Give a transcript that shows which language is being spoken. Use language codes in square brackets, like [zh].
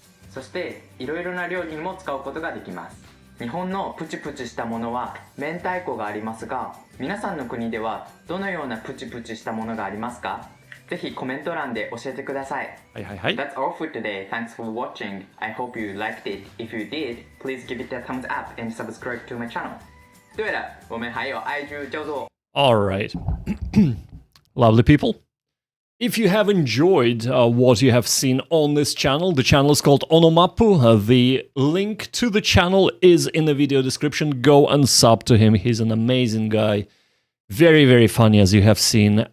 [ja] そしていろいろな料理にも使うことができます。日本のプチプチしたものは明太子がありますが、皆さんの国ではどのようなプチプチしたものがありますか？ぜひコメント欄で教えてください。 [en] That's all for today. Thanks for watching. I hope you liked it. If you did, please give it a thumbs up and subscribe to my channel. [zh] 对了，我们还有 IG 叫做 [en] Alright. Lovely people. If you have enjoyed what you have seen on this channel, the channel is called Onomappu. The link to the channel is in the video description. Go and sub to him. He's an amazing guy. Very, very funny, as you have seen.